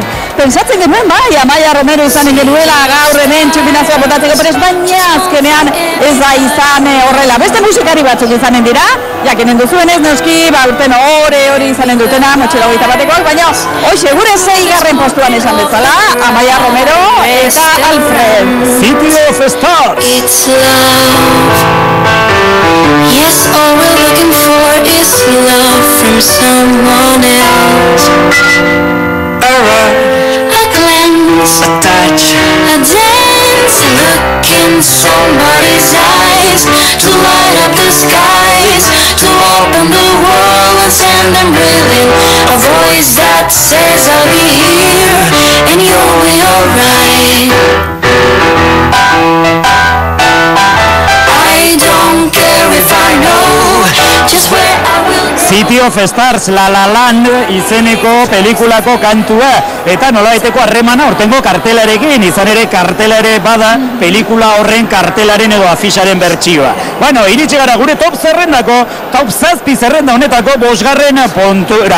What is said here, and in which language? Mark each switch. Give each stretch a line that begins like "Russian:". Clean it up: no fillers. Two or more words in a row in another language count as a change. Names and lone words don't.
Basque: Pentsatzen genuen bai, Amaia Romero izanen genuela gaur hemen txupinazioa botatzeko prest, baina azkenean ez da izan horrela. Beste musikari batzuk izanen dira, jakinen duzuenez noski, urten hori izanen dutena, motxela 21-koak, baina hoxe gure 6. postuan esan bezala, Amaia Romero eta Alfred.
English: City of Stars! It's love. Yes, all we're looking for is love from someone else. A glance, a touch, a dance, a look in somebody's eyes, to light up the skies, to open the world and send them reeling. A voice that says I'll be here and you'll be alright. City of Stars,
Basque: La La Land izeneko pelikulako kantua eta nolabaiteko harremana hortengo kartelarekin, izan ere kartela ere bada pelikula horren kartelaren edo afixaren bertsioa. Bueno, iritsi gara gure top 7 zerrenda honetako 5. puntura.